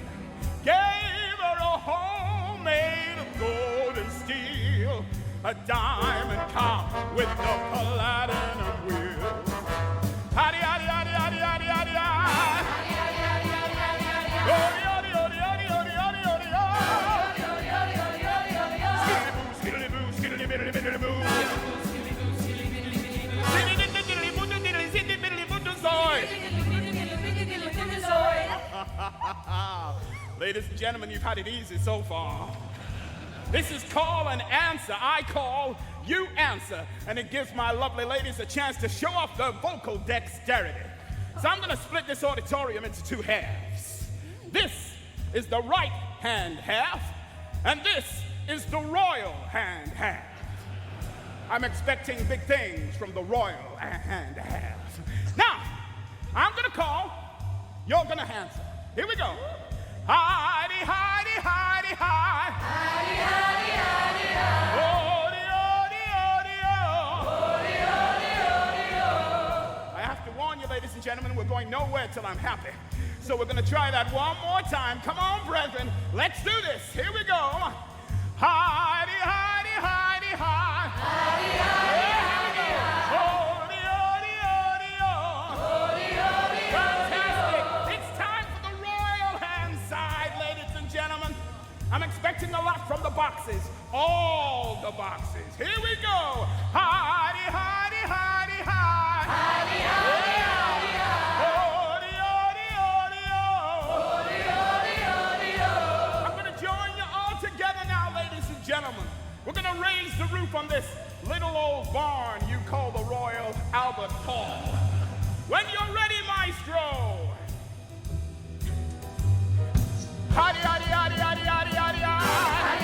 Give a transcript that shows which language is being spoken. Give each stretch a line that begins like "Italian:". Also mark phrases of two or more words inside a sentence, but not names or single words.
English: Gave her a home made of gold and steel, a diamond car with the platinum wheels. Howdy, howdy, howdy, howdy, howdy, howdy, howdy. Howdy, howdy, howdy, howdy, howdy, howdy, howdy, howdy, howdy. Skiddly boo, skiddly biddly biddly boo. Ladies and gentlemen, you've had it easy so far. This is call and answer. I call, you answer. And it gives my lovely ladies a chance to show off their vocal dexterity. So I'm going to split this auditorium into two halves. This is the right hand half, and this is the royal hand half. I'm expecting big things from the royal hand half. Now, I'm going to call, you're going to answer. Here we go. Heidi, Heidi, Heidi, Heidi. Heidi, Heidi, Heidi, Heidi. Odi, odi, odi, odi. Odi, odi, odi, odi. I have to warn you, ladies and gentlemen, we're going nowhere till I'm happy. So we're going to try that one more time. Come on, brethren. Let's do this. Here we go. Heidi, Heidi, Heidi, Heidi. Heidi, Heidi, Heidi, Heidi. Odi, odi, odi, odi. Odi, odi, fantastic. It's time for the royal hand side, ladies and gentlemen. I'm expecting a lot from the boxes. All the boxes. Here we go. Heidi, Heidi, Heidi, Heidi. Heidi, Heidi, Heidi, Heidi. Odi, odi, odi, odi. Odi, odi, odi. I'm going to join you all together now, ladies and gentlemen. We're going to raise the roof on this little old barn you call the Royal Albert Hall. When you're ready, maestro. Howdy, howdy, howdy, howdy, howdy, howdy, howdy.